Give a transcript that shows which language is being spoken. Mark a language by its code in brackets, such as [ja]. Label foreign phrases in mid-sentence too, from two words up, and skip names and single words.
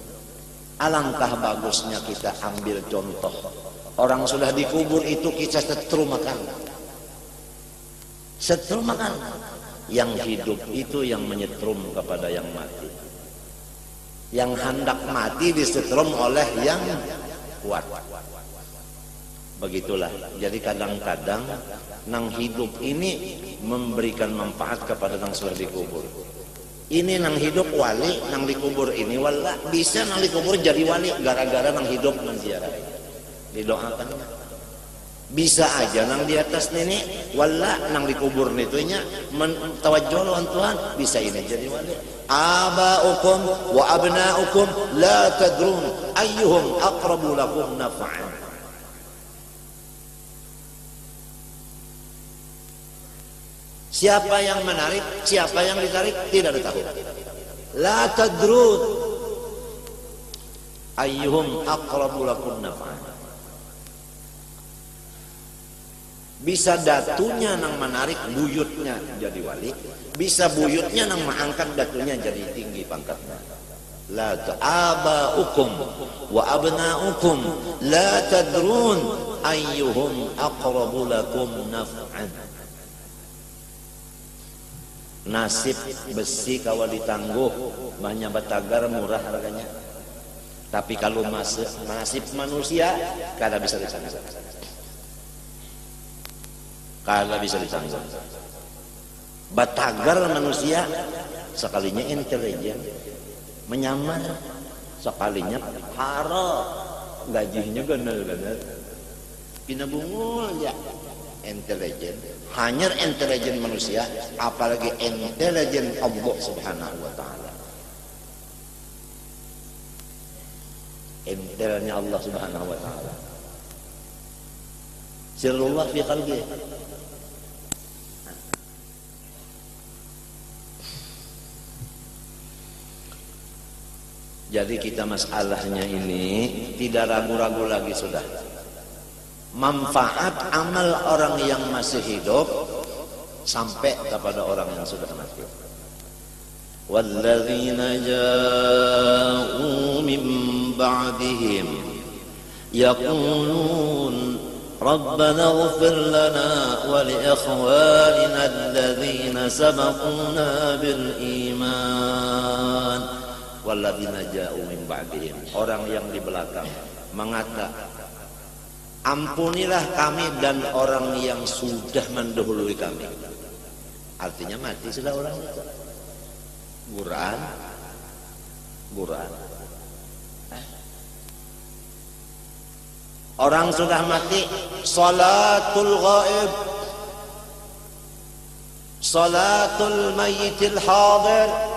[bjn] Alangkah bagusnya kita ambil contoh orang sudah dikubur itu kita setrum makan. Setrum makan. Yang hidup itu yang menyetrum kepada yang mati. Yang hendak mati disetrum oleh yang kuat. Begitulah. Jadi kadang-kadang nang hidup ini memberikan manfaat kepada nang sudah dikubur. Ini nang hidup wali, nang dikubur ini wala bisa nang dikubur jadi wali gara-gara nang hidup menziarah. Didoakan. Bisa aja nang di atas nenek wala nang dikubur nitunya tawajjuh lawan Tuhan bisa ini jadi wali. [ar] آباؤكم وأبناؤكم لا تدرون أيهم أقرب لكم نفعا. [bjn] Siapa yang menarik, siapa yang ditarik tidak ditahu. [ar] لا تدرون أيهم أقرب لكم نفعا. [bjn] Bisa datunya nang menarik buyutnya jadi wali, bisa buyutnya nang mengangkat datunya jadi tinggi pangkatnya. [ar] لا آباؤكم وأبناؤكم لا تدرون أيهم أقرب لكم نفعا. [bjn] Nasib besi kalau ditangguh banyak batagar murah harganya. Tapi kalau nasib manusia kada bisa ditangguh. Kalau bisa ditanggung. Batagar manusia sekalinya intelijen, menyamar sekalinya haro, gajinya ganal-ganal. Pina bungul ya intelijen. Hanya intelijen manusia, apalagi intelijen Allah [ar] سبحانه وتعالى. [bjn] Intelnya Allah [ar] سبحانه وتعالى. سر الله في قلبي. [bjn] Jadi kita masalahnya ini tidak ragu-ragu lagi sudah. Manfaat amal orang yang masih hidup sampai kepada orang yang sudah mati. [ar] والذين جاءوا من بعدهم يقولون ربنا اغفر لنا ولإخواننا الذين سبقونا بالإيمان. والذين جاءوا من بعدهم, [bjn] orang yang di belakang mengata ampunilah kami dan orang yang sudah mendahului kami. Artinya mati sudah orang itu. Quran. Orang sudah mati, [ar] صلاة الغائب، صلاة الميت الحاضر.